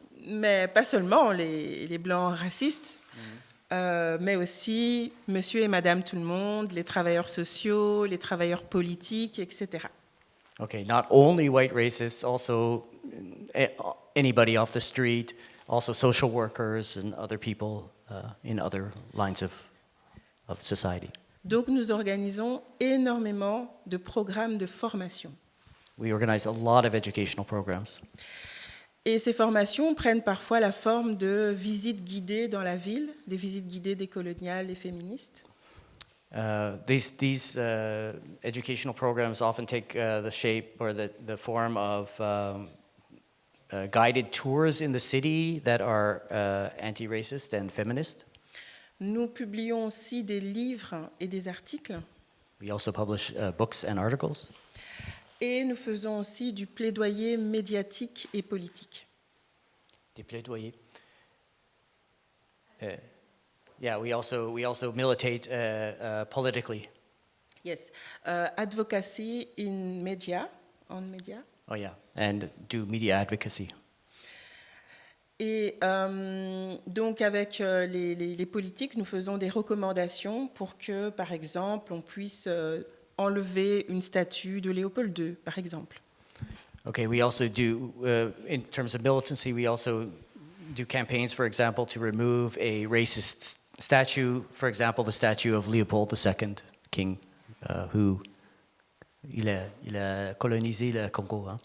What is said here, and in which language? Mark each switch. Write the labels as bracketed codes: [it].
[fr] Mais pas seulement les blancs racistes, mais aussi monsieur et madame tout le monde, les travailleurs sociaux, les travailleurs politiques, etc. [en] Okay, not only white racists, also anybody off the street, also social workers and other people in other lines of society. [fr] Donc nous organisons énormément de programmes de formation. [en] We organize a lot of educational programs. [fr] Et ces formations prennent parfois la forme de visites guidées dans la ville, des visites guidées décoloniales et féministes. [en] These educational programs often take the shape or the form of guided tours in the city that are anti-racist and feminist. [fr] Nous publions aussi des livres et des articles. [en] We also publish books and articles. [fr] Et nous faisons aussi du plaidoyer médiatique et politique. Des plaidoyers. [en] Yeah, we also militate politically. Yes. Advocacy in media, on media. Oh yeah, and do media advocacy. [fr] Et donc avec les politiques, nous faisons des recommandations pour que, par exemple, on puisse enlever une statue de Léopold II, par exemple. [en] Okay, we also do, in terms of militancy, we also do campaigns, for example, to remove a racist statue, for example, the statue of Leopold II, king, who [fr] il a colonisé le Congo, hein?